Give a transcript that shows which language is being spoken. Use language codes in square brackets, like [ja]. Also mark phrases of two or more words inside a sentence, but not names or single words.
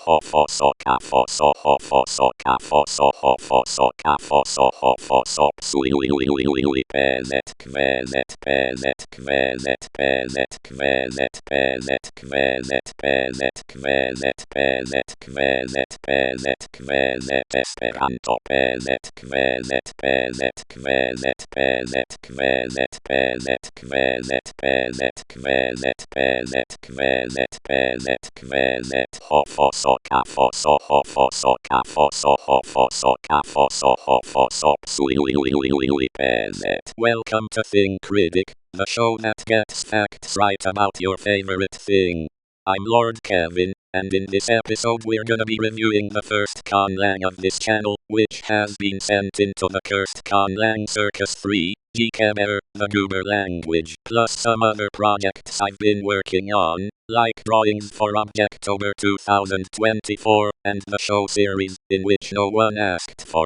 [en] ho fo so ca fo so ho fo so ca fo so ho fo so ca fo so ho fo so sui li li li li li penet kvenet penet kvenet penet kvenet penet kvenet penet kvenet penet kvenet penet kvenet esperanto penet kvenet penet kvenet penet kvenet penet kvenet penet kvenet penet kvenet penet kvenet ho fo so ca fo so ho fo so ca fo so ho fo so ca fo so ho fo so sui li li li li li penet. Welcome to Thing Critic, the show that gets facts right about your favorite thing. I'm Lord Kevin, and in this episode we're gonna be reviewing the first conlang of this channel, which has been sent into the cursed conlang circus 3, Gkeber, the Goober Language, plus some other projects I've been working on, like drawings for Objectober 2024, and the show series, in which no one asked for.